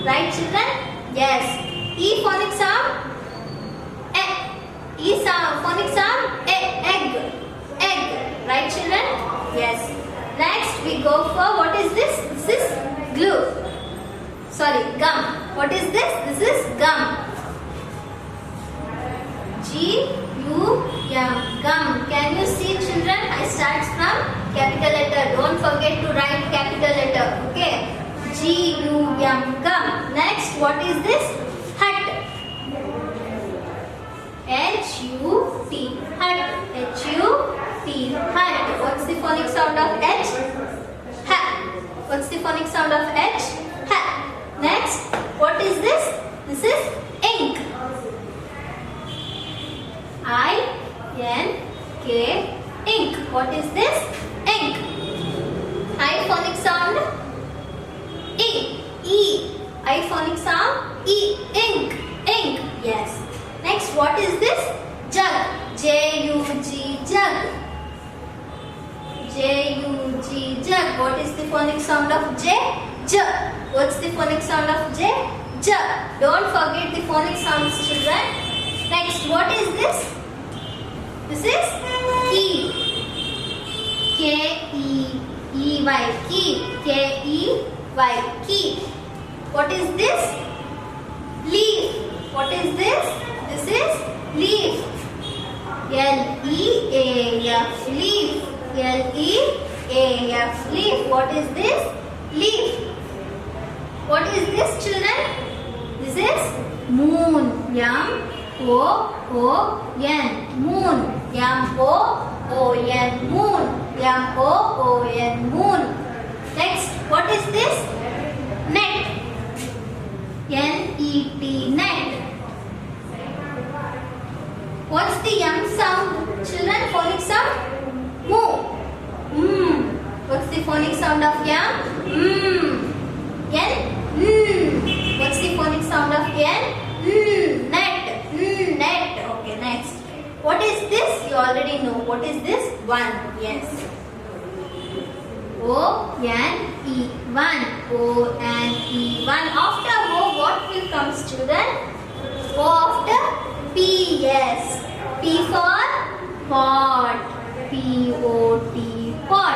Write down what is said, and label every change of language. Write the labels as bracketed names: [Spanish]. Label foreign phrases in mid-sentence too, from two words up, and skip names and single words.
[English] Right children? Yes. E phonic sound? E. E sound. Phonic sound? E. Egg. Egg. Right children? Yes. Next we go for, what is this? This is glue. Sorry, gum. What is this? This is gum. G-U-M. Gum. Can you see children? I start from capital letter. Don't forget to write capital letter. Okay. G-U-M. Gum. Next, what is this? Hut. H-U-T. Hut. H-U-T. Hut. What's the phonic sound of H? Ha. What's the phonic sound of H? Ha. Next, what is this? This is ink. I N K, ink. What is this? Ink. I phonic sound E. E. I phonic sound E. Ink. Ink. Yes. Next, what is this? Jug. J-U-G, jug. J-U-G, jug. What is the phonic sound of J? J. What's the phonic sound of J? J. Don't forget the phonic sounds, children. Next, what is this? This is key. K-E-E-Y, key. K-E-Y, key. What is this? Leaf. What is this? This is leaf. L-E-A-F, leaf. L-E-A-F, leaf. What is this? Leaf. What is this, children? This is moon. M-O-O-N, moon. M-O-O-N, moon. M-O-O-N, moon. Next, what is this? Net. N-E-T, net. What's the M sound? Children, phonic sound? Moo. What's the phonic sound of M? N? What's the phonic sound of N? Net. Net. Okay, next. What is this? You already know. What is this? One. Yes. O-N-E. One. O-N-E. One. After O, what will come, children? O after P. Yes. P for pot. P-O-T. Pot.